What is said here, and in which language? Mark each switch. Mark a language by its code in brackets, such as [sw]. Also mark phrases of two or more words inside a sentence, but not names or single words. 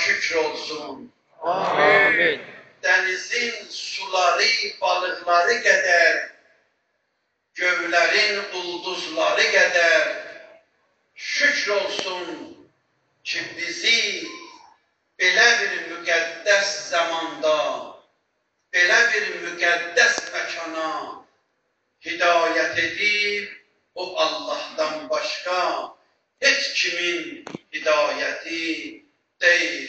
[az] şükür olsun. Amin. [tr] Denizin suları, balıkları kadar, [az] gövlerin ulduzları kadar şükür olsun ki bizi belə bir müqəddəs zamanda, belə bir müqəddəs məkana hidayət edib, o Allah'tan başqa heç kimin hidayəti deyil.